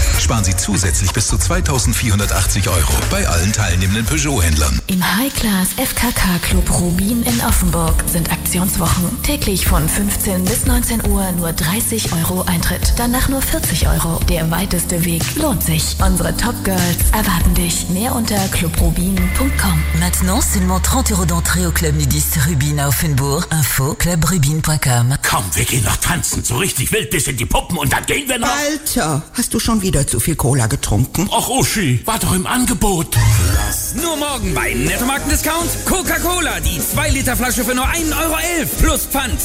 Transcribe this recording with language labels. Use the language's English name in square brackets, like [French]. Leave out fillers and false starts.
[German] Sparen Sie zusätzlich bis zu 2480 Euro bei allen teilnehmenden Peugeot-Händlern. Im High-Class FKK Club Rubin in Offenburg sind Aktionswochen. Täglich von 15 bis 19 Uhr nur 30 Euro Eintritt. Danach nur 40 Euro. Der weiteste Weg lohnt sich. Unsere Top-Girls erwarten dich. Mehr unter clubrubin.com. [French] Maintenant seulement 30 Euro d'entrée au Club Nudiste Rubin Offenburg. Info clubrubin.com. [German] Komm, wir gehen noch tanzen, so richtig wild bis in die Puppen und dann gehen wir noch... Alter, hast du schon wieder zu viel Cola getrunken? Ach Uschi, war doch im Angebot. Was? Nur morgen bei Netto-Marken-Discount Coca-Cola, die 2-Liter-Flasche für nur 1,11 Euro plus Pfand.